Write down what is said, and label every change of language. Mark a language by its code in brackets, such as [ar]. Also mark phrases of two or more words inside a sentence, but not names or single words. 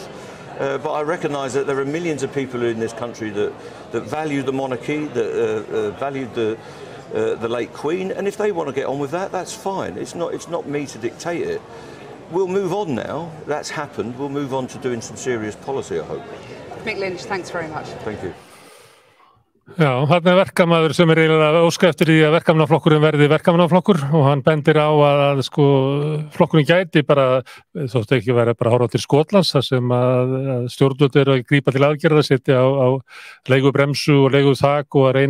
[en] But I recognise that there are millions of people in this country that value the monarchy, that value the late Queen, and if they want to get on with that, that's fine. It's not me to dictate it. We'll move on now. That's happened. We'll move on to doing some serious policy, I hope. Mick Lynch, thanks very much. Thank you. [is] Já, þarna verkamaður sem eiginlega óska eftir því að verkamannaflokkurinn verði verkamannaflokkur og hann bendir á að sko flokkurinn gæti bara, þótt ekki vera bara horfa til Skotlands þar sem að stjórnvöld eru að grípa til aðgerða, setja á leigubremsu og leiguþak og að